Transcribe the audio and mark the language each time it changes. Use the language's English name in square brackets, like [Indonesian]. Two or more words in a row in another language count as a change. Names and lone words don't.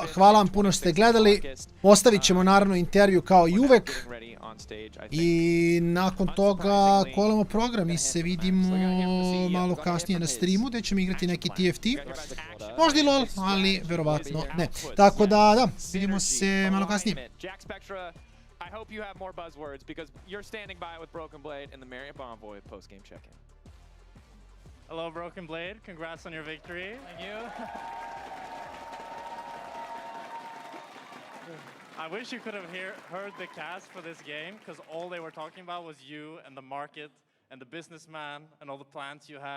[Serbian] Hvala vam puno što ste gledali. Ostavit ćemo naravno intervju kao i uvek. I nakon toga kolamo program. Mi se vidimo malo kasnije na streamu gdje ćemo igrati neki TFT. Možda i LOL, ali verovatno ne. Tako da, vidimo se malo kasnije. [English] I hope you have more buzzwords because you're standing by with Broken Blade and the Marriott Bonvoy post-game check-in. Hello, Broken Blade. Congrats on your victory. Thank you. I wish you could have heard the cast for this game, because all they were talking about was you and the market and the businessman and all the plans you had.